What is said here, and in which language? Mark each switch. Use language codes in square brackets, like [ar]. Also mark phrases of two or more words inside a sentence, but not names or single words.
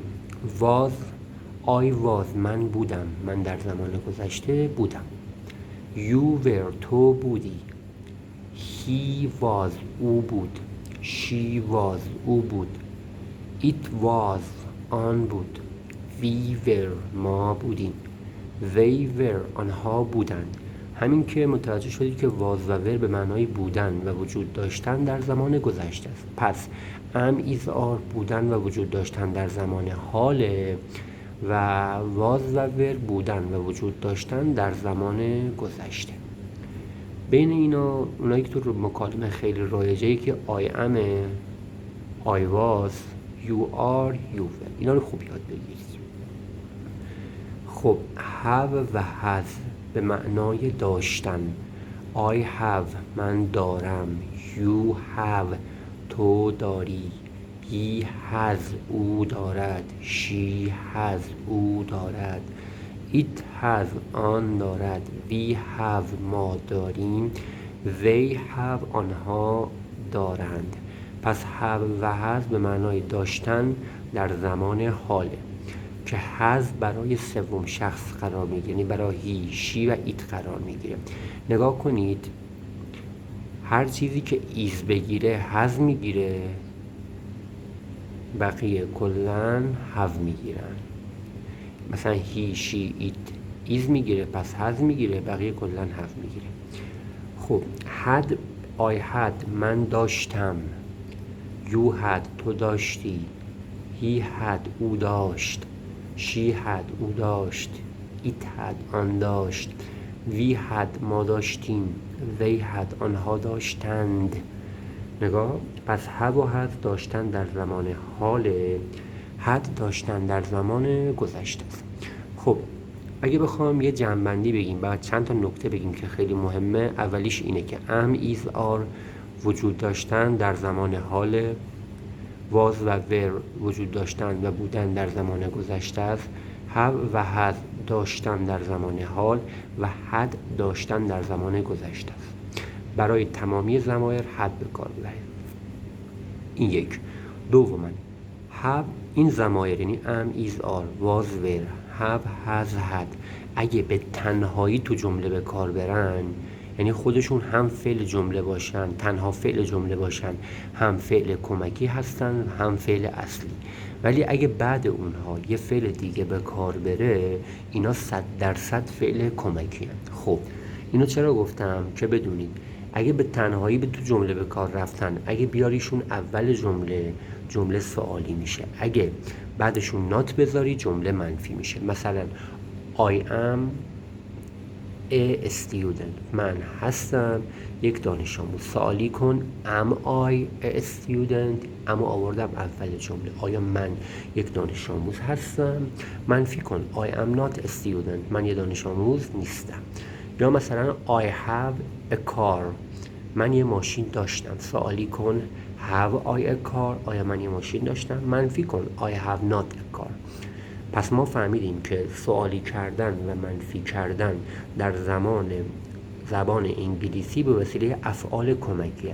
[en] was, I was [fa] من بودم، من در زمان گذشته بودم. [en] you were [fa] تو بودی. [en] he was [fa] او بود. [en] she was [fa] او بود. [en] it was [fa] آن بود. [en] we were [fa] ما بودیم. [en] they were [fa] آنها بودند. همین که متوجه شدید که واز و ور به معنای بودن و وجود داشتن در زمان گذشته است. پس [en] am is are [fa] بودن و وجود داشتن در زمان حاله و واز و ور بودن و وجود داشتن در زمان گذشته. بین اینا اونایی که تو مکالمه خیلی رایجه که [en] I am، I was، you are، you were، [fa] اینا رو خوب یاد بگیرید. خب have و has به معنای داشتن. [en] I have [fa] من دارم، [en] you have [fa] تو داری، [en] he has [fa] او دارد، [en] she has [fa] او دارد، [en] it has [fa] آن دارد، [en] we have [fa] ما داریم، [en] they have [fa] آنها دارند. پس have و has به معنای داشتن در زمان حاله که has برای سوم شخص قرار میگیره، یعنی برای [en] he، she [fa] و it قرار میگیره. نگاه کنید هر چیزی که is بگیره has میگیره، بقیه کلن have میگیرن. مثلا [en] he، she، it is [fa] میگیره پس has میگیره، بقیه کلن have میگیره. خب [en] had I had [fa] من داشتم، [en] you had [fa] تو داشتی، [en] he had [fa] او داشت، [en] she had [fa] او داشت، [en] it had [fa] آن داشت، [en] we had [fa] ما داشتیم، [en] they had [fa] آنها داشتند. نگاه، پس have و has داشتن در زمان حاله، had داشتن در زمان گذشته است. خب اگه بخوام یه جمع‌بندی بگیم بعد چند تا نکته بگیم که خیلی مهمه، اولیش اینه که [en] am is are [fa] وجود داشتن در زمان حال، was و were وجود داشتن و بودن در زمان گذشته است، have و has داشتن در زمان حال و had داشتن در زمان گذشته است. برای تمامی ضمایر had به کار ببرید. این یک. دوما have این ضمایر یعنی [en] am is are was were have has had [fa] اگه به تنهایی تو جمله به کار برن، یعنی خودشون هم فعل جمله باشن، تنها فعل جمله باشن، هم فعل کمکی هستن هم فعل اصلی، ولی اگه بعد اونها یه فعل دیگه به کار بره اینا 100% فعل کمکی هستن. خب اینو چرا گفتم؟ که بدونید اگه به تنهایی به تو جمله به کار رفتن، اگه بیاریشون اول جمله سوالی میشه، اگه بعدشون نات بذاری جمله منفی میشه. مثلا [en] I am a student [fa] من هستم یک دانش آموز. سوالی کن [en] am I a student، [fa] اما آوردم اول جمله. آیا من یک دانش آموز هستم؟ منفی کن [en] I am not a student [fa] من یک دانش آموز نیستم. یا مثلا [en] I have a car [fa] من یه ماشین داشتم. سوالی کن [en] have I a car [fa] آیا من یه ماشین داشتم؟ منفی کن [en] I have not a car. [fa] پس ما فهمیدیم که سوالی کردن و منفی کردن در زبان انگلیسی به وسیله افعال کمکیه.